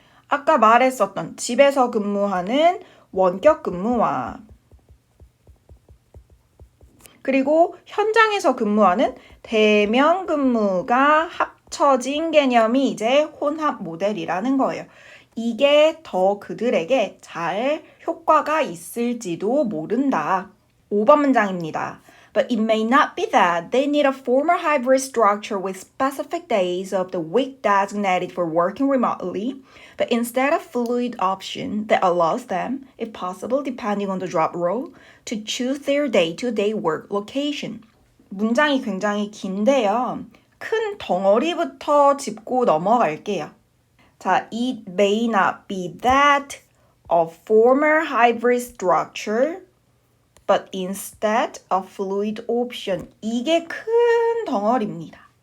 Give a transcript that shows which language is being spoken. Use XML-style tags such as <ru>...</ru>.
<ko>아까 말했었던 집에서 근무하는 원격 근무와 그리고 현장에서 근무하는 대면 근무가 합쳐진 개념이 이제 혼합 모델이라는 거예요. 이게 더 그들에게 잘 효과가 있을지도 모른다. 5번 문장입니다.</ko> <en>But it may not be that they need a formal hybrid structure with specific days of the week designated for working remotely, but instead a fluid option that allows them, if possible, depending on the job role, to choose their day-to-day work location.</en> <ko>문장이 굉장히 긴데요. 큰 덩어리부터 짚고 넘어갈게요.</ko> <en>자, it may not be that a formal hybrid structure, but instead a fluid option.</en> <ko>이게 큰 덩어리입니다.</ko>